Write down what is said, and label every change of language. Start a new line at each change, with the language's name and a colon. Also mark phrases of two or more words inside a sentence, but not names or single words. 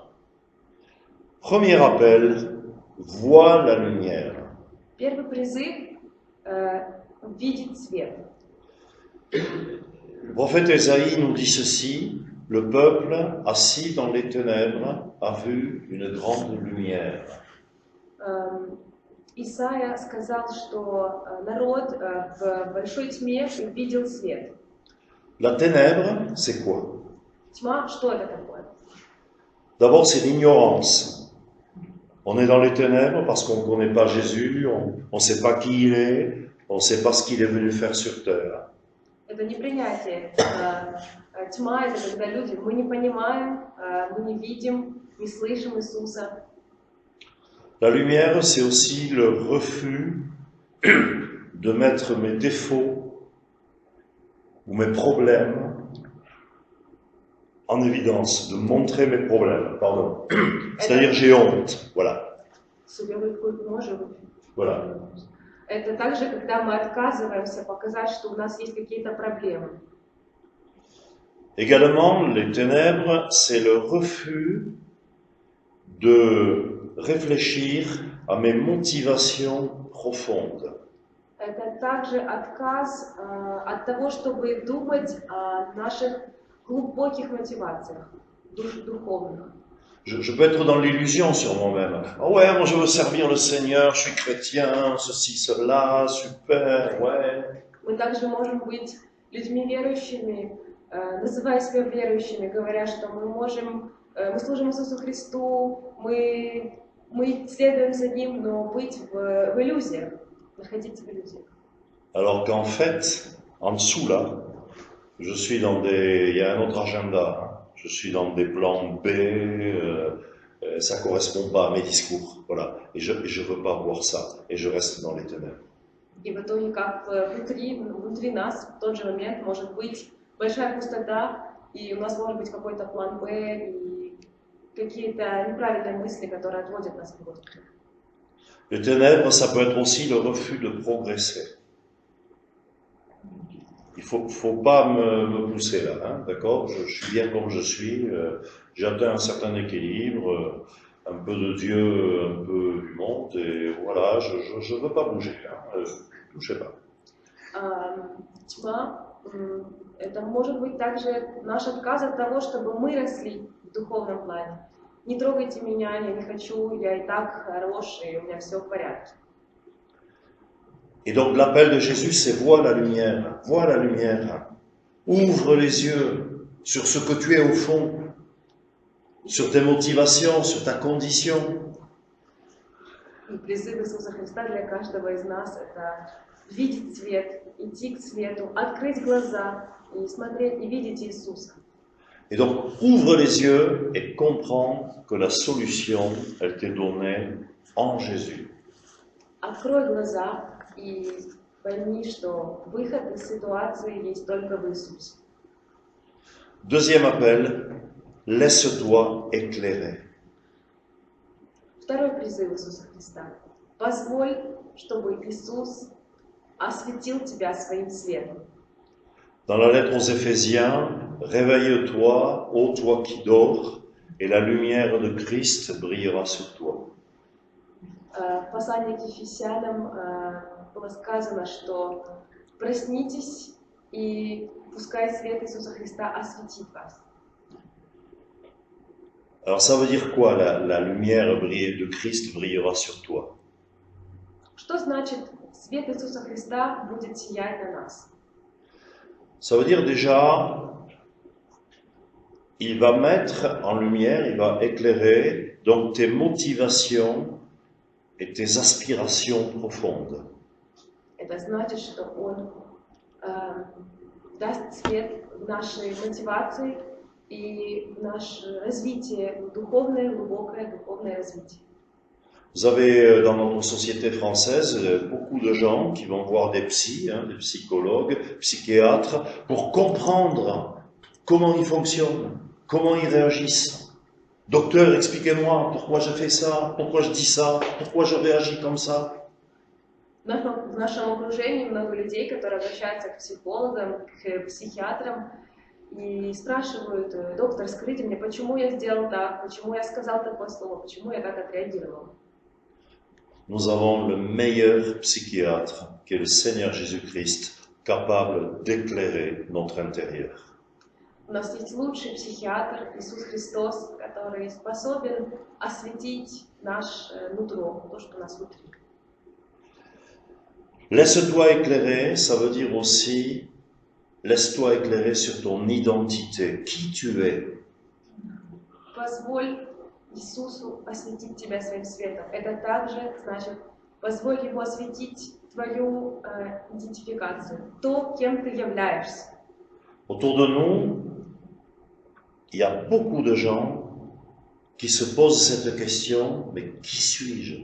French: Premier appel, vois la lumière.
Russian: Первый призыв видеть свет.
French: Le prophète Ésaïe nous dit ceci: le peuple assis dans les ténèbres a vu une grande lumière.
Russian: Исайя сказал, что народ в большой тьме увидел свет.
French: La ténèbre, c'est quoi?
Russian: Тьма, что это такое?
French: D'abord, c'est l'ignorance. On est dans les ténèbres parce qu'on ne connaît pas Jésus, on ne sait pas qui il est, on ne sait pas ce qu'il est venu faire sur terre.
Russian: Это непринятие. Тьма – это когда люди, мы не понимаем, мы не видим, не слышим Иисуса.
French: La lumière, c'est aussi le refus de mettre mes défauts ou mes problèmes en évidence, de montrer mes problèmes, pardon. C'est-à-dire j'ai honte, voilà. Voilà.
Russian: Это также, когда мы отказываемся показать, что у нас есть какие-то проблемы.
French: Également, les ténèbres, c'est le refus de réfléchir à mes motivations profondes.
Russian: Это также отказ от того, чтобы думать о наших глубоких мотивациях, духовных.
French: Je peux être dans l'illusion sur moi-même. Oh ouais, moi je veux servir le Seigneur, je suis chrétien, ceci, cela, super, ouais.
Russian: Мы также можем быть людьми верующими, называя себя верующими, говоря, что мы служим Иисусу Христу, мы следуем за Ним, но быть в иллюзиях, находиться в иллюзиях.
French: Alors qu'en fait, en dessous là, il y a un autre agenda. Hein. Je suis dans des plans B, ça correspond pas à mes discours, voilà. Et je veux pas voir ça, et je reste dans les ténèbres.
Russian: И в итоге, как внутри нас в тот же момент может быть большая пустота, и у нас может быть какой-то план Б, и какие-то неправильные мысли, которые отводят нас к Господу.
French: Les ténèbres, ça peut être aussi le refus de progresser. Il faut pas me pousser là, hein, d'accord? Je suis bien comme je suis, j'ai atteint un certain équilibre, un peu de Dieu, un peu du monde, et voilà, je veux pas bouger, hein, touchez pas.
Russian: Тьма, это может быть также наш отказ от того, чтобы мы росли в духовном плане. Не трогайте меня, я не хочу, я и так хорош, и у меня все в порядке.
French: Et donc l'appel de Jésus, c'est vois la lumière, ouvre les yeux sur ce que tu es au fond, sur tes motivations, sur ta condition.
Russian: И призыв Иисуса Христа для каждого из нас – это видеть свет, идти к свету, открыть глаза и смотреть, и видеть Иисуса.
French: Et donc ouvre les yeux et comprends que la solution, elle t'est donnée en Jésus.
Russian: Открой глаза и пойми, что выход из ситуации есть только в Иисусе.
French: Deuxième appel, laisse-toi éclairer.
Russian: Второй призыв Иисуса Христа. Позволь, чтобы Иисус осветил тебя своим светом.
French: Dans la lettre aux Éphésiens, réveille-toi, ô toi qui dors, et la lumière de Christ brillera sur toi.
Russian: В послании к Ефесянам было сказано, что проснитесь и пускай свет Иисуса Христа осветит вас.
French: Alors ça veut dire quoi, la lumière de Christ brillera sur toi?
Russian: Что значит свет Иисуса Христа будет сиять на нас?
French: Ça veut dire déjà, il va mettre en lumière, il va éclairer donc tes motivations et tes aspirations profondes.
Russian: Это значит, что Он даст свет в нашей мотивации и в наше развитие, духовное, глубокое духовное развитие.
French: Vous avez dans notre société française beaucoup de gens qui vont voir des psys, des psychologues, psychiatres, pour comprendre comment ils fonctionnent, comment ils réagissent. Docteur, expliquez-moi pourquoi je fais ça, pourquoi je dis ça, pourquoi je réagis comme ça.
Russian: В нашем окружении много людей, которые обращаются к психологам, к психиатрам и спрашивают: доктор, скажите мне, почему я сделал так, почему я сказал такое слово, почему я так отреагировал.
French: Nous avons le meilleur psychiatre, qui est le Seigneur Jésus-Christ, capable d'éclairer notre intérieur.
Russian: У нас есть лучший психиатр, Иисус Христос, который способен осветить наше нутро, то, что у нас внутри.
French: Laisse-toi éclairer, ça veut dire aussi, laisse-toi éclairer sur ton identité, qui tu es.
Russian: Позволь Иисусу осветить тебя своим светом. Это также значит, позволь Ему осветить твою идентификацию, то, кем ты являешься.
French: Autour de nous, il y a beaucoup de gens qui se posent cette question, mais qui suis-je?